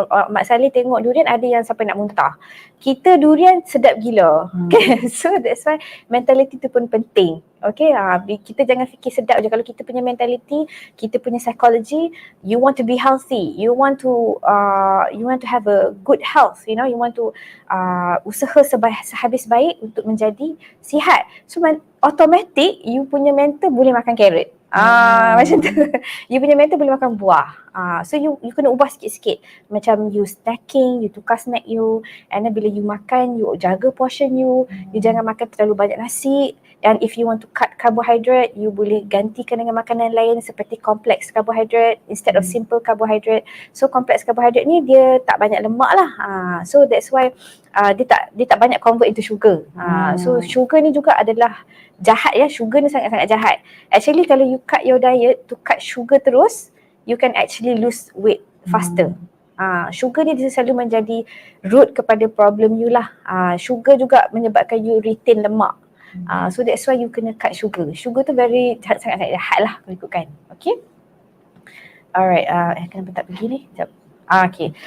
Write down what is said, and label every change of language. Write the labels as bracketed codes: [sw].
[ms] Mak Saleh tengok durian ada yang sampai nak muntah. Kita durian sedap gila. Okay? [en] So that's why mentality [ms] tu pun penting. [en] Okay, [ms] kita jangan fikir sedap je. [en] Kalau kita punya mentality, kita punya psychology, you want to be healthy, you want to have a good health, you know, you want to [ms] usaha sehabis baik untuk menjadi sihat. So automatic you punya mental boleh makan carrot. Macam tu. You punya mental boleh makan buah. So you kena ubah sikit-sikit. Macam you snacking, you tukar snack you, and then bila you makan, you jaga portion you. You jangan makan terlalu banyak nasi. [en] And if you want to cut carbohydrate, you [ms] boleh gantikan dengan makanan lain seperti [en] complex carbohydrate instead of simple carbohydrate. [ms] So complex carbohydrate ni dia tak banyak lemak lah. So that's why dia tak banyak [en] convert into sugar. [ms] So sugar ni juga adalah jahat ya. Sugar ni sangat-sangat jahat. [en] Actually kalau you cut your diet to cut sugar terus, you can actually lose weight faster. [ms] Sugar ni dia selalu menjadi root kepada problem you lah. Sugar juga menyebabkan you retain lemak. So that's why you kena cut sugar. Sugar tu sangat-sangat jahat lah kalau ikutkan. Okay. Alright, kenapa tak pergi ni? Sekejap. Okay.